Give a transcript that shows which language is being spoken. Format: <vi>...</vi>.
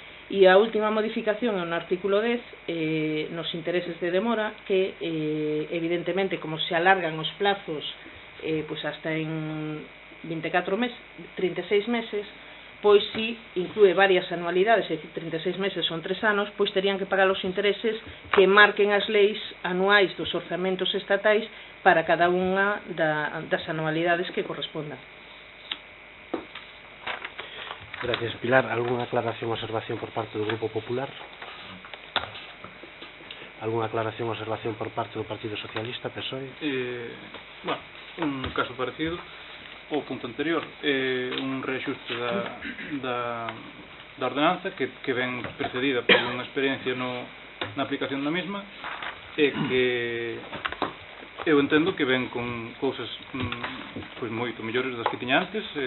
<gl>E a última modificación é no artículo 10, nos intereses de demora, que evidentemente como se alargan os plazos pois hasta en 24 meses, 36 meses, pois si inclúe varias anualidades, é dicir, 36 meses son 3 anos, pois terían que pagar os intereses que marquen as leis anuais dos orzamentos estatais para cada unha das anualidades que correspondan.</gl> <es>Gracias, Pilar. ¿Alguna aclaración o observación por parte do Grupo Popular? ¿Alguna aclaración o observación por parte do Partido Socialista, PSOE?</es> <gl>Bueno, un caso parecido ao punto anterior, un reaxuste da ordenanza que ven precedida por unha experiencia na aplicación da mesma, e que eu entendo que ven con cousas pois moito mellores das que tiña antes.</gl>